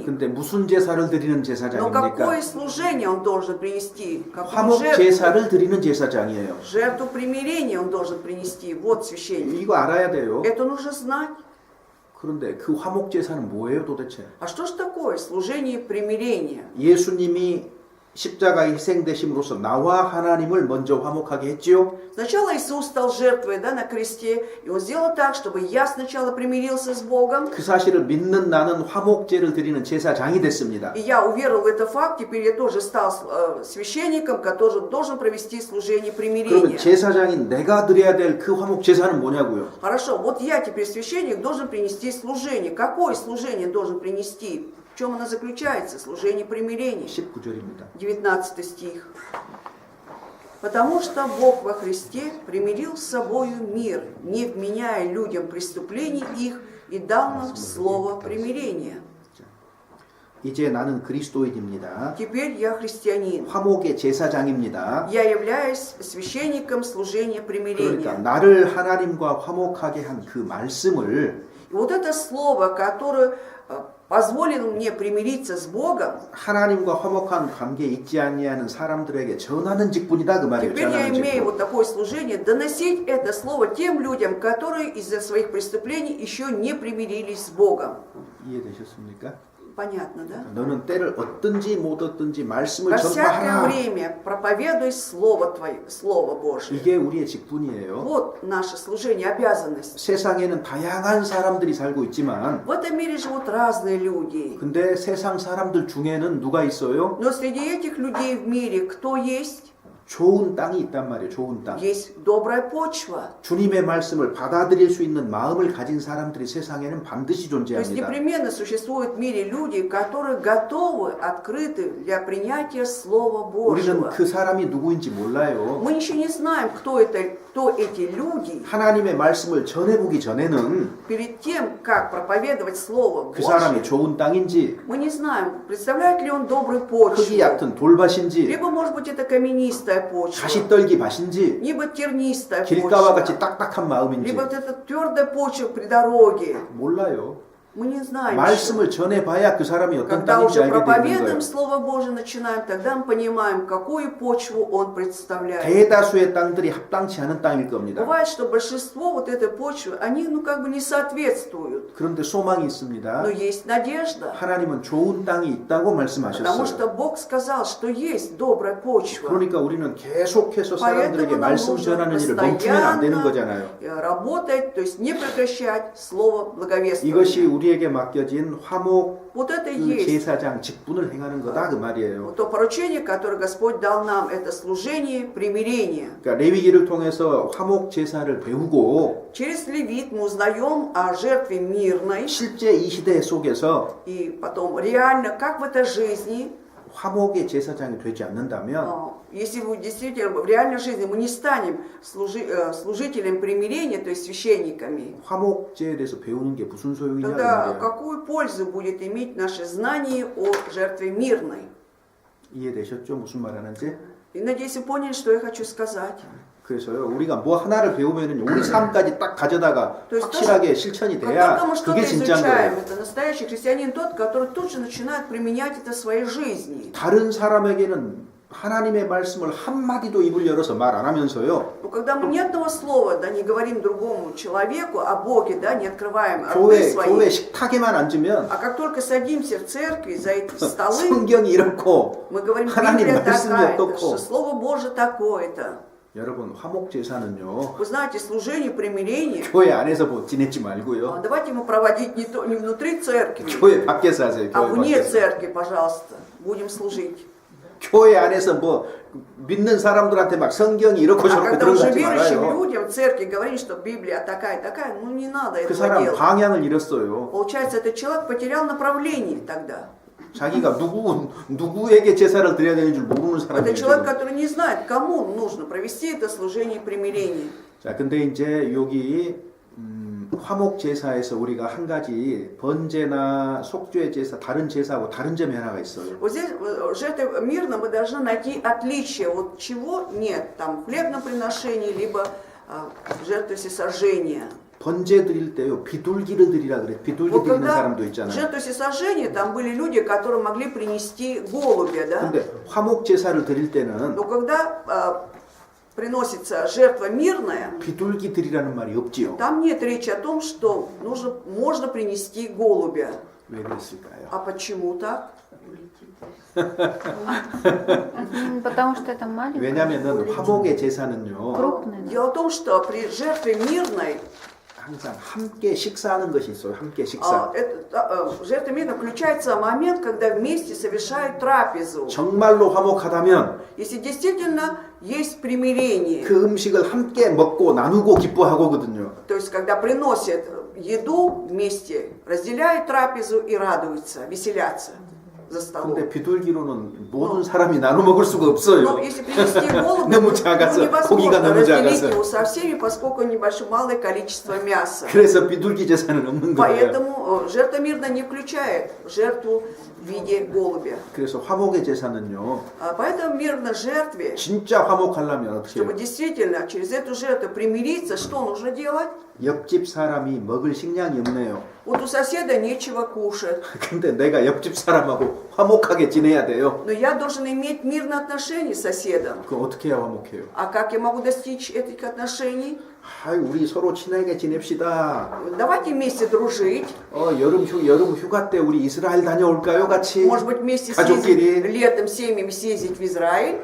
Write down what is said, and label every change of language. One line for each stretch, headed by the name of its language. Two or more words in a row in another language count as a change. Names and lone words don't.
Korean: 근데 무슨 제사를 드리는
Russian: Но
Korean: 제사장입니까?
Russian: какое служение он должен принести? Какую
Korean: 화목
Russian: жертву?
Korean: 제사를 드리는 제사장이에요.
Russian: Жертву примирения он должен принести. Вот священник.
Korean: 이거 알아야 돼요.
Russian: Это нужно знать.
Korean: 그런데 그 화목 제사는 뭐예요, 도대체?
Russian: А что ж такое служение примирения?
Korean: 예수님이 십자가에 희생되심으로써 나와 하나님을 먼저 화목하게 했지요.
Russian: Сначала Иисус стал жертвой, на кресте, и Он сделал так, чтобы я сначала примирился с Богом,
Korean: 그 사실을 믿는 나는 화목제를 드리는 제사장이 됐습니다.
Russian: и я уверовал в этот факт, теперь я тоже стал священником, который должен провести служение
Korean: 그러면
Russian: примирения.
Korean: 제사장인 내가 드려야 될 그 화목 제사는 뭐냐고요?
Russian: Хорошо, вот я теперь священник должен принести служение. Какое служение должен принести? В чем оно заключается? Служение примирения.
Korean: 19절입니다.
Russian: 19 стих. «Потому что Бог во Христе примирил с собою мир, не вменяя людям преступлений их, и дал нам слово примирения».
Korean: 이제 나는 그리스도인입니다.
Russian: Теперь я христианин.
Korean: 화목의 제사장입니다.
Russian: Я являюсь священником служения
Korean: 그러니까
Russian: примирения.
Korean: 나를 하나님과 화목하게 한 그 말씀을
Russian: И вот это слово, которое позволило мне примириться с Богом,
Korean: 하나님과 화목한 관계에 있지 아니하는 사람들에게 전하는 직분이다 그 말이에요.
Russian: теперь я
Korean: 전하는
Russian: имею
Korean: 직분.
Russian: вот такое служение, доносить это слово тем людям, которые из-за своих преступлений еще не примирились с Богом.
Korean: 이해되셨습니까?
Russian: Понятно, да?
Korean: 너는 때를 얻든지 못 얻든지 말씀을
Russian: Во всякое
Korean: 전파하라.
Russian: время проповедуй Слово Твое, Слово Божие.
Korean: 이게 우리의 직분이에요.
Russian: Вот наше служение, обязанность.
Korean: 세상에는 다양한 사람들이 살고 있지만
Russian: В этом мире живут разные люди.
Korean: 근데 세상 사람들 중에는 누가 있어요?
Russian: Но среди этих людей в мире кто есть?
Korean: 좋은 땅이 있단 말이에요. 좋은 땅.
Russian: Есть добрая почва.
Korean: 주님의 말씀을 받아들일 수 있는 마음을 가진 사람들이 세상에는 반드시
Russian: То есть
Korean: 존재합니다.
Russian: непременно существуют в мире люди, которые готовы, открыты для принятия Слова
Korean: 우리는
Russian: Божьего.
Korean: 그 사람이 누구인지 몰라요.
Russian: Мы еще не знаем, кто эти люди.
Korean: 하나님의 말씀을 전해보기 전에는
Russian: Перед тем, как проповедовать Слово
Korean: 그 사람이
Russian: Божье,
Korean: 좋은 땅인지
Russian: мы не знаем, представляет ли он добрую
Korean: 흙이
Russian: почву.
Korean: 얕은 돌밭인지
Russian: Либо, может быть, это каменистая почва,
Korean: 가시떨기 밭인지
Russian: либо тернистая
Korean: 길가와 같이
Russian: почва,
Korean: 딱딱한 마음인지
Russian: либо вот это твердая почва при дороге.
Korean: 몰라요.
Russian: Мы не знаем.
Korean: 말씀을 전해봐야 그 사람이 어떤
Russian: Когда
Korean: 땅인지
Russian: уже
Korean: 알게 되는
Russian: проповедуем
Korean: 거예요.
Russian: Слово Божие, начинаем, тогда мы понимаем, какую почву он представляет.
Korean: 대다수의 땅들이 합당치 않은 땅일 겁니다.
Russian: Бывает, что большинство вот этой почвы, они как бы не соответствуют.
Korean: 그런데 소망이 있습니다.
Russian: Но есть надежда.
Korean: 하나님은 좋은 땅이 있다고
Russian: Потому
Korean: 말씀하셨어요.
Russian: что Бог сказал, что есть добрая почва.
Korean: 그러니까 우리는 계속해서 사람들에게
Russian: Поэтому нам
Korean: 말씀
Russian: нужно
Korean: 전하는 일을 멈추면 안 되는 거잖아요.
Russian: работать, то есть не прекращать слово
Korean: 이것이
Russian: благовествования.
Korean: 우리에게 맡겨진 화목
Russian: Вот это и
Korean: 그
Russian: есть
Korean: 제사장 직분을 행하는 거다 그 말이에요.
Russian: то поручение, которое Господь дал нам, это служение примирения.
Korean: 그러니까 레위기를 통해서 화목 제사를 배우고
Russian: Через Левит мы узнаем о жертве мирной,
Korean: 실제 이 시대 속에서
Russian: и потом реально, как в этой жизни,
Korean: 화목의 제사장이 되지 않는다면
Russian: если вы действительно в реальной жизни мы не станем служителем примирения, то есть священниками,
Korean: 화목제에 대해서 배우는 게 무슨 소용이냐 그
Russian: тогда
Korean: 말이에요.
Russian: какую пользу будет иметь наше знание о жертве мирной?
Korean: 이해되셨죠? 무슨 말 하는지?
Russian: И надеюсь, вы поняли, что я хочу сказать.
Korean: 그래서요, 우리가 뭐 하나를 배우면은 우리 삶까지 딱 가져다가
Russian: То есть
Korean: 확실하게 실천이
Russian: Как
Korean: 돼야
Russian: только мы что-то
Korean: 그게 진짜인
Russian: изучаем,
Korean: 거예요.
Russian: это настоящий христианин тот, который тут же начинает применять это в своей жизни.
Korean: 다른 사람에게는 하나님의 말씀을 한마디도 입을 열어서 말 안 하면서요.
Russian: Но когда мы ни одного слова не говорим другому человеку о Боге, не открываем рты
Korean: 교회
Russian: свои,
Korean: 식탁에만 앉으면
Russian: а как только садимся в церкви за эти столы,
Korean: 성경이 이렇고
Russian: мы говорим,
Korean: 하나님
Russian: Библия
Korean: 말씀이
Russian: такая-то,
Korean: 어떻고
Russian: что Слово Божие такое-то.
Korean: 여러분 화목 제사는요.
Russian: Вы знаете, служение примирения,
Korean: 교회 안에서 뭐 지내지 말고요.
Russian: давайте ему проводить не внутри церкви,
Korean: 교회 밖에서 하세요.
Russian: а
Korean: 교회
Russian: вне
Korean: 밖에서.
Russian: церкви, пожалуйста, будем служить.
Korean: 교회 안에서 뭐 믿는 사람들한테 막 성경이 이렇고
Russian: А
Korean: 저렇고
Russian: когда
Korean: 그런 거
Russian: уже
Korean: 하지
Russian: верующим
Korean: 말아요.
Russian: людям в церкви говорит, что Библия такая, ну не надо
Korean: 그
Russian: этого
Korean: 사람
Russian: делать.
Korean: 방향을 잃었어요.
Russian: Получается, этот человек потерял направление тогда.
Korean: 자기가 누구에게 제사를 드려야 되는 줄 모르는
Russian: Это
Korean: 사람이에요.
Russian: человек,
Korean: 지금.
Russian: который не знает, кому нужно провести это служение примирения.
Korean: 자, 근데 이제 여기 화목 제사에서 우리가 한 가지 번제나 속죄 제사, 다른 제사하고 다른 점이 하나가 있어요.
Russian: Вот здесь в жертве мирно мы должны найти отличие. Вот чего нет, там в хлебном приношении, либо в жертве всесожжения.
Korean: 번제 드릴 때요 비둘기를 드리라 그래. 비둘기
Russian: Вот
Korean: 드리는
Russian: когда
Korean: 사람도
Russian: в
Korean: 있잖아요.
Russian: жертву всесожжения там были люди, которые могли принести голубя, да?
Korean: 근데 화목 제사를 드릴 때는
Russian: Но когда приносится жертва мирная,
Korean: 비둘기 드리라는 말이 없지요.
Russian: там нет речи о том, что можно принести голубя.
Korean: 왜 그랬을까요?
Russian: А почему так? Потому что это маленькое,
Korean: 왜냐면은 화목의 제사는요
Russian: крупное. Дело в том, что при жертве мирной
Korean: 항상 함께 식사하는 것이 있어요. 함께 식사.
Russian: в жертве мирной включается момент, когда вместе совершают трапезу.
Korean: 정말로 화목하다면
Russian: Если действительно есть примирение,
Korean: 그 음식을 함께 먹고 나누고 기뻐하거든요.
Russian: то есть когда приносят еду вместе, разделяют трапезу и радуются, веселятся за столом.
Korean: 근데 비둘기로는 모든 사람이 나눠 먹을 수가
Russian: Но
Korean: 없어요.
Russian: если принести голубя,
Korean: 너무
Russian: ну,
Korean: 작아서, 고기가
Russian: невозможно
Korean: 너무
Russian: разделить
Korean: 작아서.
Russian: его со всеми, поскольку небольшое малое количество мяса.
Korean: 그래서 비둘기 제사는 없는 거예요.
Russian: Поэтому жертва мирная не включает жертву в виде голубя.
Korean: 그래서 화목의 제사는요.
Russian: Поэтому в мирной жертве,
Korean: 진짜 화목하려면 어떻게
Russian: чтобы
Korean: 해요?
Russian: действительно через эту жертву примириться, что нужно делать?
Korean: 옆집 사람이 먹을 식량이 없네요.
Russian: Вот у соседа нечего кушать,
Korean: 근데 내가 옆집 사람하고 화목하게 지내야 돼요.
Russian: но я должен иметь мирные отношения с соседом.
Korean: 그럼 어떻게 해야 화목해요?
Russian: А как я могу достичь этих отношений?
Korean: 아이, 우리 서로 친하게 지냅시다.
Russian: Давайте вместе дружить.
Korean: 여름 휴가 때 우리 이스라엘 다녀올까요? 같이
Russian: Может быть, вместе
Korean: 가족끼리.
Russian: летом семьями съездить в Израиль.